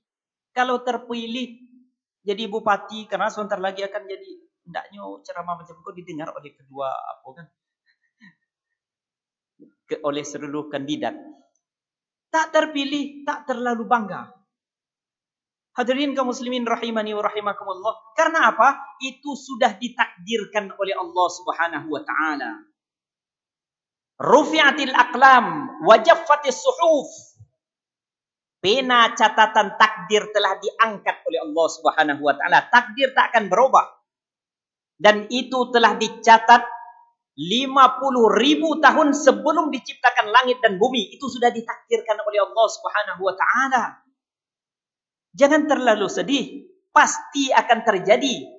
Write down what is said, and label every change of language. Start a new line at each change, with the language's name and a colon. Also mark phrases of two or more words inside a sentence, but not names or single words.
Indonesian: Kalau terpilih jadi bupati, karena sebentar lagi akan jadi, hendaknya ceramah macam itu didengar oleh kedua oleh seluruh kandidat. Tak terpilih, tak terlalu bangga. Hadirin kaum muslimin
Arabic: رحمني ورحمكم الله.
Indonesian: Karena apa? Itu sudah ditakdirkan oleh Allah
Arabic: سبحانه وتعالى. رفعت الأقلام وجفت الصحف.
Indonesian: Pena catatan takdir telah diangkat oleh Allah
Arabic: سبحانه وتعالى.
Indonesian: Takdir tak akan berubah. Dan itu telah dicatat 50.000 tahun sebelum diciptakan langit dan bumi. Itu sudah ditakdirkan oleh Allah
Arabic: سبحانه وتعالى.
Indonesian: Jangan terlalu sedih. Pasti akan terjadi.